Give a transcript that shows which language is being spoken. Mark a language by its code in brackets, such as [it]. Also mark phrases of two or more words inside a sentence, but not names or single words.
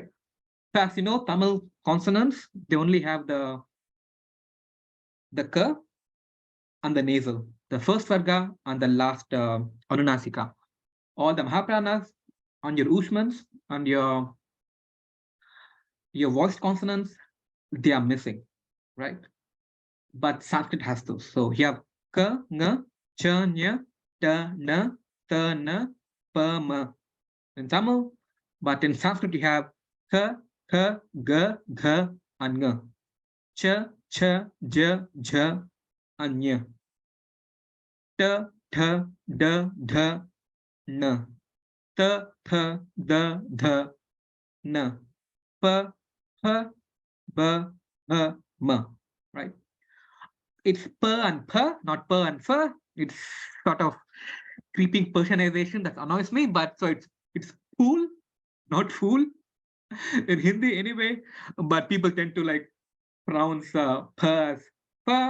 [en] So as you know, Tamil consonants, they only have the ka and the nasal, the first varga and the last anunasika. All the Mahapranas on your Ushmans and your voiced consonants, they are missing, right? But Sanskrit has those. So you have ka, nga, cha, nya, ta, na, ta, na, pa, ma in Tamil. But in Sanskrit, you have ka, ka, ga, gha, and nga. Cha, cha, ja, ja, and nya. Ta, tha, da, dha, na. Ta, tha, da, dha, na. Pa, pa, ba, ha, ma. Right? It's per and per, not per and fur. It's sort of creeping Persianization that annoys me, but so it's fool, not fool in Hindi anyway. But people tend to like pronounce per as per.